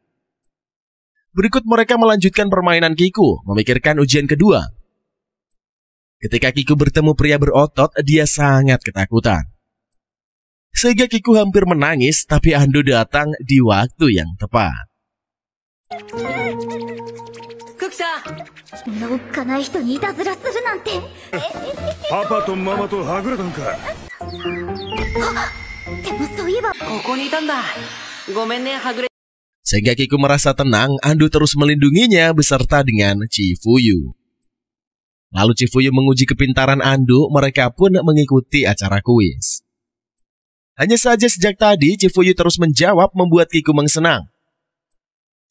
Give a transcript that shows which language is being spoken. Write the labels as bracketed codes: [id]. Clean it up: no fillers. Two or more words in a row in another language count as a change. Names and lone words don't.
[id] Berikut mereka melanjutkan permainan Kiku, memikirkan ujian kedua. Ketika Kiku bertemu pria berotot, dia sangat ketakutan. Sehingga Kiku hampir menangis, tapi Ando datang di waktu yang tepat. [ja] クキさん、のっかない人にいたずらするなんて。パパとママとはぐれたんか。でもそういえばここにいたんだ。ごめんね、はぐれ。 [id] Sehingga Kiku merasa tenang, Ando terus melindunginya beserta dengan Chifuyu. Lalu Chifuyu menguji kepintaran Ando, mereka pun mengikuti acara kuis. Hanya saja sejak tadi Chifuyu terus menjawab membuat Kiku mengenang.